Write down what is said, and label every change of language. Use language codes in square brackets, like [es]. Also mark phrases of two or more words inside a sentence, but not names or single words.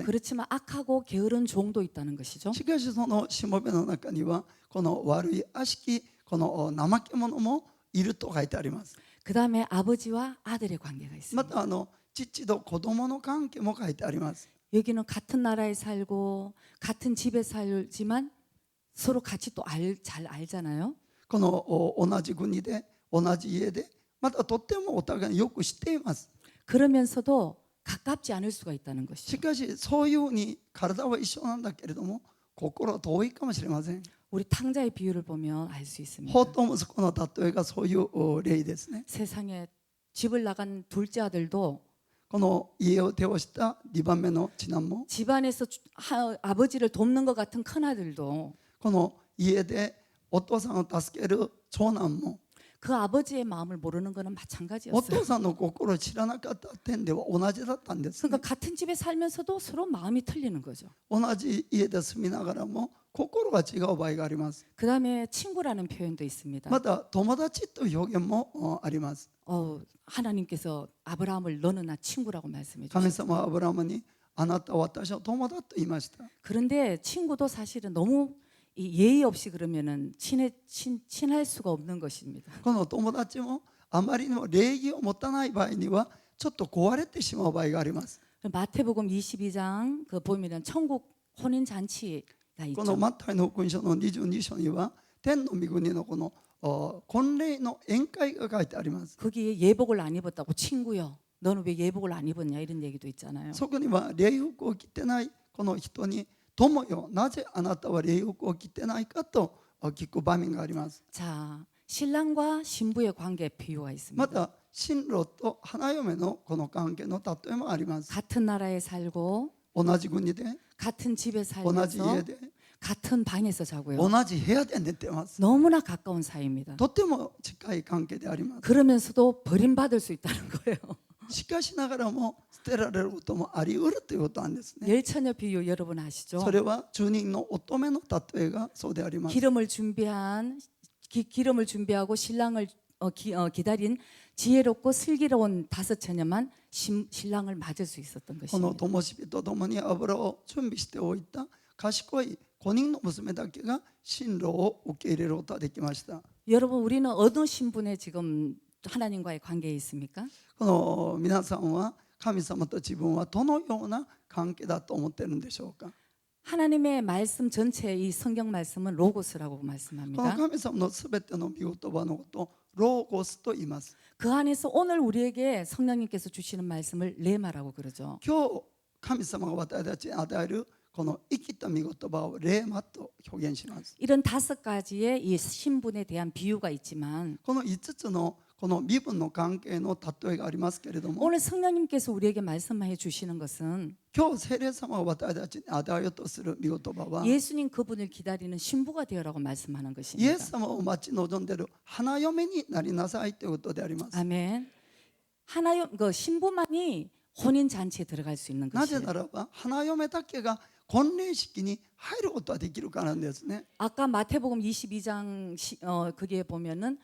[ko] 그렇지만 악하고 게으른 종도 있다는 것이죠. [ja] しかしそのしもべの中にはこの悪い悪しきこの怠け者もいると書いてあります。 [ko] 그 다음에 아버지와 아들의 관계가 [ja] ま [ko] 있습니다. [ja] た父と子供の関係も書いてあります。 [ko] 여기는 같은 나라에 살고 같은 집에 살지만 서로 같이 또 잘 알잖아요. [ja] この同じ国で同じ家でまたとってもお互いによく知っています。 [ko] 그러면서도 가깝지 않을 수가 있다는 [ja] し [ko] 것이죠. [ja] かしそういうふうに体は一緒なんだけれども心は遠いかもしれません。 [ko] 우리 탕자의 비유를 보면 알 수 있습니다. [ja] 法と息子の例えがそういう例ですね。 [ko] 세상에 집을 나간 둘째 아들도 [ja] この家を手をした2番目の次男も [ko] 집안에서 아버지를 돕는 것 같은 큰 아들도 [ja] この家でお父さんを助ける長男も [ko] 그 아버지의 마음을 모르는 것은 [ja] お [ko] 마찬가지였어요. [ja] 父さんの心を知らなかった点では同じだったんです、ね。 [ko] 그러니까 같은 집에 살면서도 서로 마음이 틀리는 거죠. [ja] 同じ家で住みながらも心が違う場合があります。 [ko] 그 다음에 친구라는 표현도 있습니다. [ja] また友達という表現もあります。 [ko] 하나님께서 아브라함을 너는 나 친구라고 말씀해 [ja] 神 [ko] 주셨어요. [ja] 様はアブラハムにあなたは私の友だと言いました。 [ko] 그런데 친구도 사실은 너무 예의 없이 그러면은 친할 수가 없는 것입니다. [ja] この友達もあまりにも礼儀を持たない場合にはちょっと壊れてしまう場合があります。 [ko] 마태복음 22장 그 보면은 천국 혼인 잔치가 [ja] この [ko] 있죠. [ja] マタイの福音書の22章には天の御国のこの婚礼の宴会が書いてあります。 [ko] 거기에 예복을 안 입었다고 친구요. 너는 왜 예복을 안 입었냐 이런 얘기도 있잖아요. [ja] そこには礼服を着てないこの人に友よなぜあなたは礼服を着てないかと聞く場面があります。 [ko] 자, 신랑과 신부의 관계 비유가 있습니다. [ja] また新郎と花嫁のこの関係の例えもあります。 [ko] 같은 나라에 살고 [ja] 同じ国で [ko] 같은 집에 [ja] 同じ [ko] 살면서 [ja] 家で [ko] 같은 방에서 자고요. [ja] 同じ部屋で寝てます。 [ko] 너무나 가까운 사이입니다. [ja] とても近い関係であります。 [ko] 그러면서도 버림받을 수 있다는 거예요. [ja] しかしながらも捨てられることもあり得るということなんですね。 [ko] 열처녀 비유 여러분 아시죠? [ja] それは住人の乙女の例えがそうであります。 [ko] 기름을 준비하고 신랑을 기다린 지혜롭고 슬기로운 다섯 처녀만 신랑을 맞을 수 있었던 [ja] この [ko] 것입니다. [ja] 灯火とともに油を準備しておいた賢い5人の娘だけが進路を受け入れることができました。 [ko] 여러분 우리는 어느 신분에 지금 하나님과의 관계에 있습니까? [ja] この皆さんは神様と自分はどのような関係だと思っているんでしょうか。 [ko] 하나님의 말씀 전체 이 성경 말씀은 로고스라고 [ja] この [ko] 말씀합니다. [ja] 神様のすべての御言葉のことをローゴスと言います。 [ko] 그 안에서 오늘 우리에게 성령님께서 주시는 말씀을 레마라고 그러죠. [ja] 今日神様が私たちに与えるこの生きた御言葉をレーマと表現します。 [ko] 이런 5가지의 이 신분에 대한 비유가 있지만 [ja] この5つのこの身分の関係の例えがありますけれども、 [ko] 오늘 성령님께서 우리에게 말씀해 주시는 것은 [ja] 今日聖霊様が私たちに与えようとする御言葉は、 [ko] 예수님 그분을 기다리는 신부가 되어라고 말씀하는 [ja] イエ [ko] 것입니다. [ja] ス様を待ち望んでいる花嫁になりなさいということであります。 [ko] 아멘. 그 신부만이 혼인 잔치에 들어갈 수 있는 [ja] なぜ [ko] 것이에요. [ja] ならば花嫁だけが婚礼式に入ることができるからなんですね。 [ko] 아까 마태복음 22장 그게 보면은